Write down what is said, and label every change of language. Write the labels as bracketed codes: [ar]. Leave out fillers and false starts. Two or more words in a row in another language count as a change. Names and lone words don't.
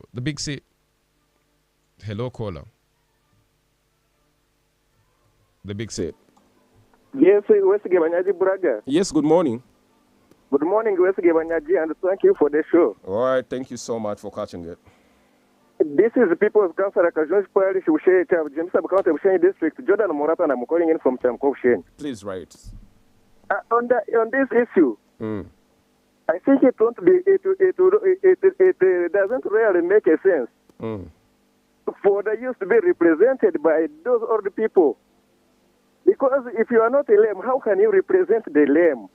[en] The big C. Hello, caller. The big C. Yes, Wesley Banyaji Braga. Yes, good morning. Good morning, Wesley Banyaji, and thank you for the show. All right, thank you so much for catching it. This is the People's Council Kajon's Parish, James County, Bushenyi District, Jordan Morata, and I'm calling in from Chamko Bushenyi. Please write. On this issue, I think it doesn't really make a sense for the youth to be represented by those old people. Because if you are not a lame, how can you represent the lame?